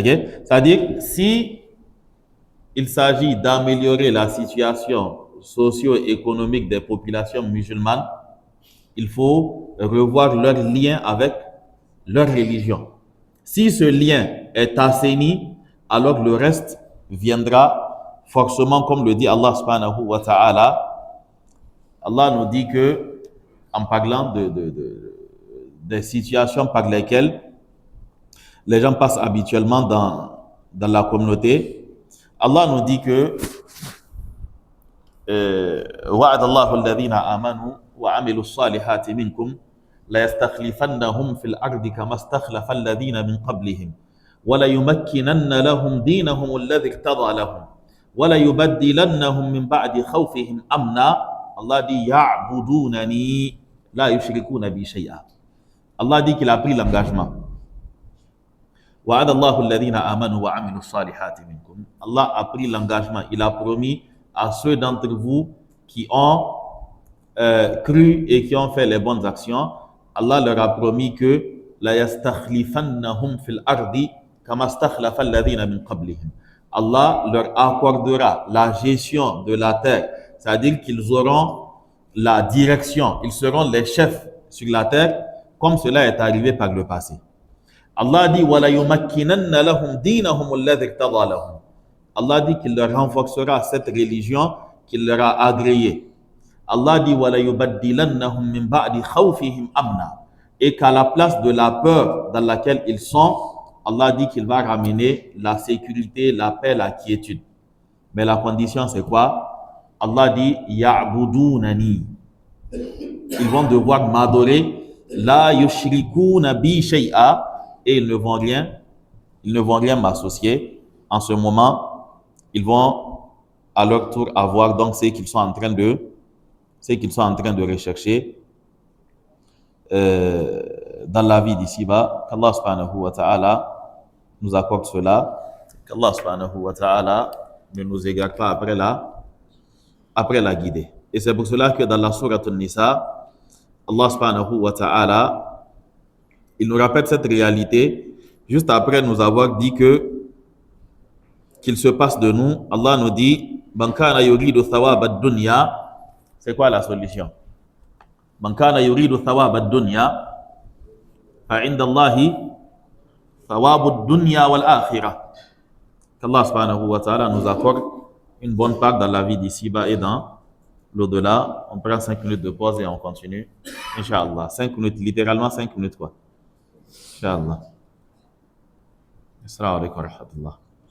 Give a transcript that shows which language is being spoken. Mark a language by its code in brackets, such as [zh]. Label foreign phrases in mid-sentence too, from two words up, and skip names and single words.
[fr] C'est-à-dire, si il s'agit d'améliorer la situation socio-économique des populations musulmanes, il faut revoir leur lien avec leur religion. Si ce lien est assaini, alors le reste viendra forcément, comme le dit Allah [ar] سبحانه وتعالى. [fr] Allah nous dit que, en parlant des situations par lesquelles les gens passent habituellement dans la communauté, Allah nous dit que [ar] وعد الله الذين آمنوا وعملوا الصالحات منكم ليستخلفنهم في الأرض كما استخلف الذين من قبلهم وليمكنن لهم دينهم الذي ارتضى لهم وليبدلنهم من بعد خوفهم أمنا Allah dit يعبدونني لا يشركون بي شيئا. [fr] Allah dit qu'il a pris l'engagement. [ar] وعد الله الذين آمنوا وعملوا الصالحات منكم. [fr] Allah a pris l'engagement. Il a promis à ceux d'entre vous qui ont cru et qui ont fait les bonnes actions, Allah leur a promis que [ar] ليستخلفنهم في الأرض كما استخلف الذين من قبلهم. [fr] Allah leur accordera la gestion de la terre, c'est-à-dire qu'ils auront la direction, ils seront les chefs sur la terre, comme cela est arrivé par le passé. Allah dit [ar] وليمكنن لهم دينهم الذي ارتضى لهم. [fr] Allah dit qu'il leur renforcera cette religion qu'il leur a agréée. Allah dit [ar] وليبدلنهم من بعد خوفهم أمنا. [fr] Et qu'à la place de la peur dans laquelle ils sont, Allah dit qu'il va ramener la sécurité, la paix, la quiétude. Mais la condition c'est quoi? Allah dit ya'budunani. Ils vont devoir m'adorer [ar] لا يشركون بي شيئا, [fr] et ils ne vont rien m'associer. En ce moment, ils vont à leur tour avoir donc ce qu'ils sont en train de rechercher dans la vie d'ici-bas. Qu'Allah [ar] سبحانه وتعالى [fr] nous accorde cela. Qu'Allah [ar] سبحانه وتعالى [fr] ne nous égare pas après la guider. Et c'est pour cela que dans la sourate An-Nisa, Allah [ar] سبحانه وتعالى, [fr] il nous rappelle cette réalité juste après nous avoir dit qu'il se passe de nous. Allah nous dit [ar] من كان يريد ثواب الدنيا. [fr] C'est quoi la solution? [ar] من كان يريد ثواب الدنيا فعند الله ثواب الدنيا والآخرة. [fr] Qu'Allah [ar] سبحانه وتعالى [fr] nous accorde une bonne part dans la vie d'ici-bas et dans l'au-delà. On prend 5 minutes de pause et on continue. Inch'Allah. 5 minutes, littéralement 5 minutes quoi. Inch'Allah. [ar] السلام عليكم ورحمة الله.